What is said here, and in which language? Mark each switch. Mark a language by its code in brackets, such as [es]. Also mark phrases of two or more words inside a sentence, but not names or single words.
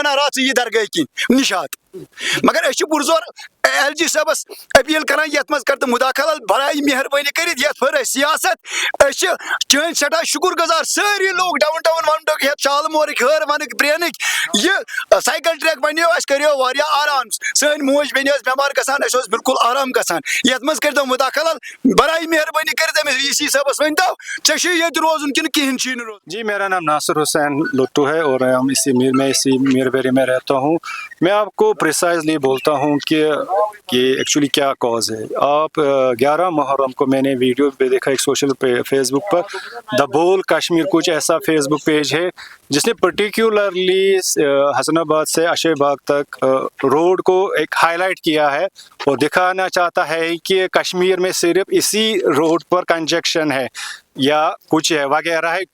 [ks] ونان راتھ ژٕ یہِ درگاہ کِنۍ نشاد مگر أسۍ چھِ پُرزور ایل جی صٲبس اپیٖل کران یتھ منٛز کر تہٕ مُداخلت برائے مہربٲنی کٔرِتھ یتھ پھٔر اَسہِ سیاست أسۍ چھِ چٲنۍ سٮ۪ٹھاہ شُکُر گُزار سٲری لوٗکھ ڈاوُن ٹاوُن وَن ٹاوُن ہیٚتھ شالمورٕکۍ ہٲروَنٕکۍ برینٕکۍ یہِ [en] cycle track [ks] بنیو اَسہِ کریو واریاہ آرام سٲنۍ موج بیٚنہِ ٲس بٮ۪مار گژھان اَسہِ اوس بالکل آرام گژھان یتھ منٛز کٔرۍتو مُداخلت برائے مہربٲنی کٔرِتھ أمِس وی سی صٲبس ؤنۍتو ژےٚ چھُے ییٚتہِ روزُن کِنہٕ کِہینۍ چھُے نہٕ روزُن. [ur] جی میرا نام ناصر حسین لٹو ہے اور میں اسی میر بیری میں رہتا ہوں. میں آپ کو پریسائزلی بولتا ہوں کہ ایکچولی کیا کاز ہے. آپ 11 محرم کو میں نے ویڈیو پہ دیکھا ایک سوشل فیس بک پر دا بول کشمیر کچھ ایسا [en] Facebook page [ur] ہے جس نے پرٹیکولرلی حسن آباد سے اشے باغ تک روڈ کو ایک ہائی لائٹ کیا ہے اور دکھانا چاہتا ہے کہ کشمیر میں صرف اسی روڈ پر کنجکشن ہے یا کچھ ہے وغیرہ ہے.